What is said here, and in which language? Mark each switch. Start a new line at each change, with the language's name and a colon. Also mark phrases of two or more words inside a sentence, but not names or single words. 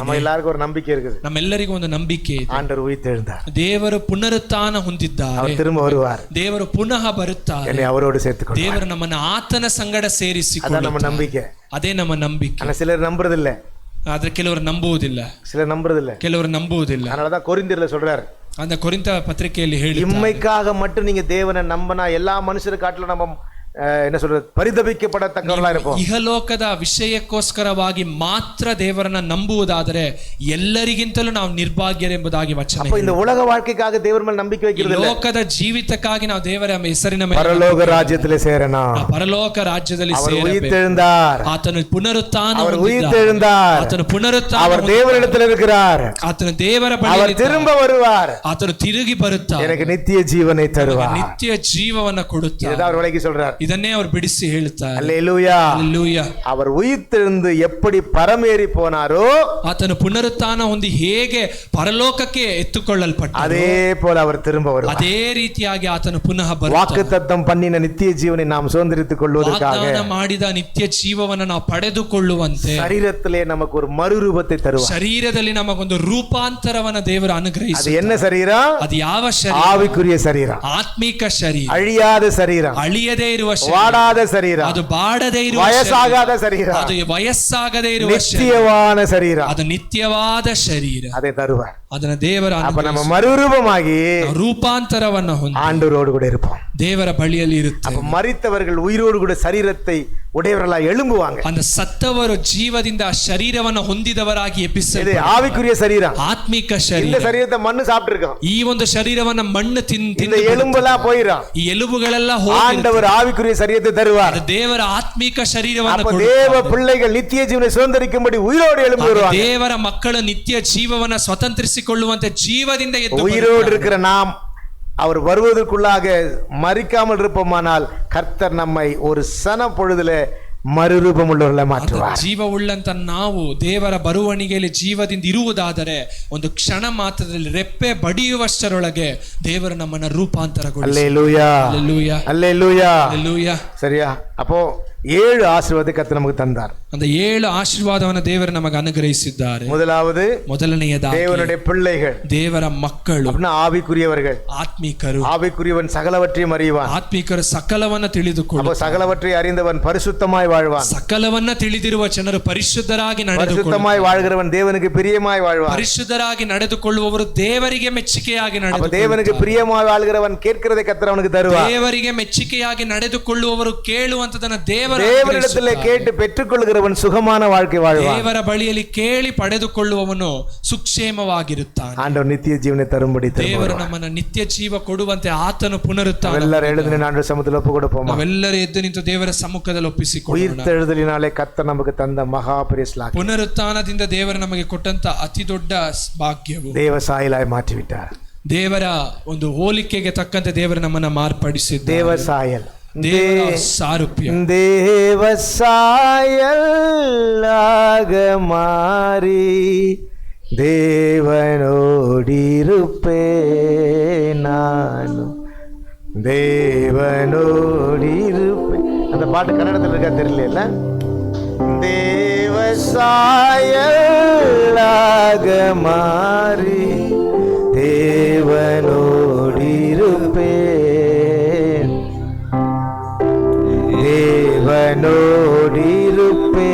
Tamil: நம்ம எல்லாருக்கும் ஒரு நம்பிக்கை இருக்குது.
Kannada: ನಮ್ಮೆಲ್ಲರಿಗೂ ಒಂದು ನಂಬಿಕೆ ಇದೆ.
Tamil: ஆண்டவர் உயிர்த்தெழுந்தார்.
Kannada: ದೇವರು ಪುನರುತ್ಥಾನ ಹೊಂದಿದ್ದಾರೆ.
Tamil: அவர் திரும்ப வருவார்.
Kannada: ದೇವರು ಪುನಃ ಬರುತ್ತಾರೆ.
Tamil: என்னை அவரோடு சேர்த்துக்கொள்வார்.
Kannada: ದೇವರು ನಮ್ಮನ್ನ ಆತನ ಸಂಗಡ ಸೇರಿಸಿಕೊಳ್ಳುತ್ತಾರೆ. ಅದ ನಮ್ಮ ನಂಬಿಕೆ. ಅದೇ ನಮ್ಮ ನಂಬಿಕೆ.
Tamil: ಆனா சிலர் நம்புறதில்லை.
Kannada: ಆದ್ರೆ ಕೆಲವರು ನಂಬುವುದಿಲ್ಲ.
Tamil: சிலர் நம்புறதில்லை.
Kannada: ಕೆಲವರು ನಂಬುವುದಿಲ್ಲ.
Tamil: அதனாலதான் கொரிந்தியர்ல சொல்றாரு,
Kannada: அந்த கொரிந்த பத்திரிகைಯಲ್ಲಿ ಹೇಳಿ,
Tamil: இம்மைக்காக மட்டும் நீங்க தேவனை நம்பினா எல்லா மனுஷரை காட்டிலும் நம்ம என்ன சொல்றது ಪರಿದಪಿக்கப்பಡತಕ್ಕವர்களா இருப்போம்.
Kannada: ಇಹಲೋಕದ ವಿಷಯಕ್ಕೋಸ್ಕರವಾಗಿ ಮಾತ್ರ ದೇವರನ್ನ ನಂಬುವುದಾದರೆ ಎಲ್ಲರಿಗಿಂತಲೂ ನಾವು ನಿರ್ಭಾಗ್ಯರೆಂಬುದಾಗಿ ವಚನ.
Tamil: அப்ப இந்த உலக வாழ்க்கைக்காக தேவர் மேல் நம்பிக்கை வைக்கிறது இல்ல.
Kannada: ಲೋಕದ ಜೀವಿತಕ್ಕಾಗಿ ನಾವು ದೇವರ ಹೆಸರಿನ ಮೇಲೆ ಪರಲೋಕ ರಾಜ್ಯದಲ್ಲಿ ಸೇರೋಣ. ಪರಲೋಕ ರಾಜ್ಯದಲ್ಲಿ ಸೇರಬೇಕು. ಉಯಿತೆழுந்தார். ಆತನು ಪುನರುತ್ಥಾನ
Tamil: அவர் உயிர்த்தெழுந்தார்.
Kannada: ಆತನು ಪುನರುತ್ಥಾನ.
Tamil: அவர் தேவனிடத்தில் இருக்கிறார்.
Kannada: ಆತನು ದೇವರ ಬಳಿ
Tamil: அவர் திரும்ப வருவார்.
Kannada: ಆತನು ತಿರುಗಿ ಬರುತ್ತಾನೆ.
Tamil: எனக்கு நித்திய ஜீவனை தருவார்.
Kannada: ನಿತ್ಯ ಜೀವವನ್ನು ಕೊಡುತ್ತಾನೆ.
Tamil: இதான் அவர் விளக்கி சொல்றார்.
Kannada: ಇದನ್ನೇ ಅವರು ಬಿಡಿಸಿ ಹೇಳುತ್ತಾರೆ.
Tamil: அல்லேலூயா. அல்லேலூயா. அவர் உயிர்த்தெழுந்து எப்படி பரமேறி போனாரோ,
Kannada: ಆತನು ಪುನರುತ್ಥಾನ ಹೊಂದಿ ಹೇಗೆ ಪರಲೋಕಕ್ಕೆ ಎತ್ತುಕೊಳ್ಳಲ್ಪಟ್ಟನೋ
Tamil: அதே போல அவர் திரும்ப வருவார்.
Kannada: ಅದೇ ರೀತಿಯಾಗಿ ಆತನು ಪುನಃ ಬರುತ್ತಾನೆ.
Tamil: வாக்குத்தத்தம் பண்ணின நித்திய ஜீவனை நாம் சுதந்திரித்துக் கொள்வதற்காக,
Kannada: ವಾಗ್ದಾನ ಮಾಡಿದ ನಿತ್ಯ ಜೀವವನ್ನು ನಾವು ಪಡೆದುಕೊಳ್ಳುವಂತೆ
Tamil: ಶರೀರத்திலே நமக்கு ஒரு மறுரூபத்தை தருவார்.
Kannada: ಶರೀರದಲ್ಲಿ ನಮಗೊಂದು ರೂಪಾಂತರವನ್ನು ದೇವರು ಅನುಗ್ರಹಿಸುತ್ತಾನೆ.
Tamil: அது என்ன சரீரம்?
Kannada: ಅದು ಯಾವ ಶರೀರ?
Tamil: ஆவிக்குரிய சரீரம்,
Kannada: ಆತ್ಮಿಕ ಶರೀರ,
Tamil: அழியாத சரீரம்,
Kannada: ಅಳಿಯದೇ ಇರುವ ಶರೀರ. ವಾಡಾದ ಶರೀರ, ಅದು ಬಾಡದೇ ಇರುವ ವಯಸ್ಸಾಗದ ಶರೀರ, ಅದು ವಯಸ್ಸಾಗದೇ ಇರುವ ಶರೀರ, ನಿತ್ಯವಾದ ಶರೀರ, ಅದು ನಿತ್ಯವಾದ ಶರೀರ.
Tamil: அதை தருவார்.
Kannada: ಅದನ್ನ ದೇವರ
Tamil: அப்ப நம்ம மறுரூபமாகி
Kannada: ರೂಪಾಂತರವನ್ನ ಹೊಂದಿ
Tamil: ஆண்டவரோடு கூட இருப்போம்.
Kannada: ದೇವರ ಬಳಿಯಲ್ಲಿ ಇರುತ್ತೆ.
Tamil: அப்ப மரித்தவர்கள் உயிரோடு கூட சரீரத்தை உடையவர்களாக எழும்புவாங்க.
Kannada: அந்த ಸತ್ತವರು ಜೀವದಿಂದ ಆ ಶರೀರವನ್ನು ಹೊಂದಿದವರಾಗಿ
Tamil: இது
Kannada: ಎಬ್ಬಿಸಲ್ಪಡುವರು.
Tamil: ஆவிக்குரிய சரீரம்.
Kannada: ಆತ್ಮಿಕ
Tamil: இந்த
Kannada: ಶರೀರ.
Tamil: சரீரத்தை மண்ணு சாப்பிட்டு இருக்கோம்.
Kannada: ಈ ಒಂದು ಶರೀರವನ್ನ ಮಣ್ಣು
Tamil: இந்த
Kannada: ತಿಂದು
Tamil: எலும்பெல்லாம் போயிடும்.
Kannada: ಈ ಎಲುಬುಗಳೆಲ್ಲ ಹೋಗಿ
Tamil: ஆண்டவர் ஆவிக்குரிய சரீரத்தை தருவார்.
Kannada: ದೇವರ ಆತ್ಮಿಕ ಶರೀರವನ್ನು
Tamil: அப்ப
Kannada: ಕೊಡುತ್ತಾರೆ.
Tamil: தேவ பிள்ளைகள் நித்திய ஜீவனை சுதந்திரிக்கும்படி உயிரோடு எழும்பி வருவாங்க.
Kannada: ದೇವರ ಮಕ್ಕಳು ನಿತ್ಯ ಜೀವವನ್ನ ಸ್ವತಂತ್ರಿಸಿಕೊಳ್ಳುವಂತೆ ಜೀವದಿಂದ ಎದ್ದು
Tamil: உயிரோடு இருக்கிற நாம் அவர் வருவதற்குள்ளாக மறிக்காமல் இருப்போமானால் கர்த்தர் நம்மை ஒரு சன பொழுதுல மறுரூபம் உள்ளவர்கள மாற்றுவார்.
Kannada: ಜೀವವುಳ್ಳಂತ ನಾವು ದೇವರ ಬರುವಣಿಗೆಯಲ್ಲಿ ಜೀವದಿಂದ ಇರುವುದಾದರೆ ಒಂದು ಕ್ಷಣ ಮಾತ್ರದಲ್ಲಿ ರೆಪ್ಪೆ ಬಡಿಯುವಷ್ಟರೊಳಗೆ ದೇವರು ನಮ್ಮನ್ನ ರೂಪಾಂತರಗೊಳಿಸುತ್ತಾರೆ.
Tamil: அல்லேலூயா, அல்லேலூயா, அல்லேலூயா. அல்லேலூயா. சரியா? அப்போ 7 ஆசீர்வாதத்தை கர்த்தர் நமக்கு தந்தார்.
Kannada: அந்த 7 ಆಶೀರ್ವಾದವನ್ನು ದೇವರು ನಮಗೆ ಅನುಗ್ರಹಿಸಿದ್ದಾರೆ.
Tamil: முதலாவது
Kannada: ಮೊದಲನೆಯದಾಗಿ
Tamil: தேவனுடைய பிள்ளைகள்,
Kannada: ದೇವರ ಮಕ್ಕಳು,
Tamil: அப்படின்னா ஆவிக்குரியவர்கள்.
Kannada: ಆತ್ಮಿಕರು.
Tamil: ஆவிக்குரியவன் சகலவற்றையும் அறிவான்.
Kannada: ಆತ್ಮಿಕರು ಸಕಲವನ್ನ
Tamil: அப்போ
Kannada: ತಿಳಿದುಕೊಳ್ಳು.
Tamil: சகலவற்றை அறிந்தவன் பரிசுத்தமாய் வாழ்வான்.
Kannada: ಸಕಲವನ್ನ ತಿಳಿದಿರುವ ಜನರು ಪರಿಶುದ್ಧರಾಗಿ ನಡೆದುಕೊಳ್ಳುವರು.
Tamil: பரிசுத்தமாய் வாழ்கிறவன் தேவனுக்கு பிரியமாய் வாழ்வான்.
Kannada: ಪರಿಶುದ್ಧರಾಗಿ ನಡೆದುಕೊಳ್ಳುವವರು ದೇವರಿಗೆ ಮೆಚ್ಚುಗೆಯಾಗಿ
Tamil: அப்ப
Kannada: ನಡೆದುಕೊಳ್ಳುವರು.
Tamil: தேவனுக்கு பிரியமாய் வாழ்கிறவன் கேட்கிறதை கர்த்தர் அவனுக்கு தருவார்.
Kannada: ದೇವರಿಗೆ ಮೆಚ್ಚುಗೆಯಾಗಿ ನಡೆದುಕೊಳ್ಳುವವರು ಕೇಳುವಂತದನ್ನ
Tamil: தேவனிடத்திலே கேட்டு பெற்றுக்கொள்கிறவன் சுகமான வாழ்க்கை வாழ்வான்.
Kannada: ದೇವರ ಬಳಿಯಲ್ಲಿ ಕೇಳಿ ಪಡೆದುಕೊಳ್ಳುವವನು ಸುಕ್ಷೇಮವಾಗಿರುತ್ತಾನೆ.
Tamil: ஆண்டவர் நித்திய ஜீவனை தரும்படி
Kannada: ದೇವರು ನಮ್ಮನ್ನ ನಿತ್ಯ ಜೀವ ಕೊಡುವಂತೆ ಆತನು ಪುನರುತ್ಥಾನ.
Tamil: எல்லாரும் எழுந்து ஆண்டவர் சமூகத்தில் ஒப்பு கொடுப்போம்.
Kannada: ನಾವೆಲ್ಲರೂ ಎದ್ದು ನಿಂತು ದೇವರ ಸಮ್ಮುಖದಲ್ಲಿ ಒಪ್ಪಿಸಿಕೊಳ್ಳೋಣ.
Tamil: உயிர்த்தெழுதலினாலே கர்த்தர் நமக்கு தந்த மகா பெரிய ஸ்லாக்கியம்.
Kannada: ಪುನರುತ್ಥಾನದಿಂದ ದೇವರು ನಮಗೆ ಕೊಟ್ಟಂತ ಅತಿ ದೊಡ್ಡ ಭಾಗ್ಯವು
Tamil: தேவ சாயலாய் மாற்றிவிட்டார்.
Kannada: ದೇವರ ಒಂದು ಹೋಲಿಕೆಗೆ ತಕ್ಕಂತೆ ದೇವರು ನಮ್ಮನ್ನ ಮಾರ್ಪಡಿಸಿದ್ದಾರೆ.
Tamil: தேவ சாயல்,
Kannada: ದೇವರ ಸಾರೂಪ್ಯ,
Tamil: தேவ சாயலாக மாறி தேவனோடிருப்பே நானும் தேவனோடிருப்பே. அந்த பாட்டு கன்னடத்தில் இருக்கா தெரியல. தேவ சாயலாக மாறி தேவனோடிருப்பேன், தேவனோடிருப்பே.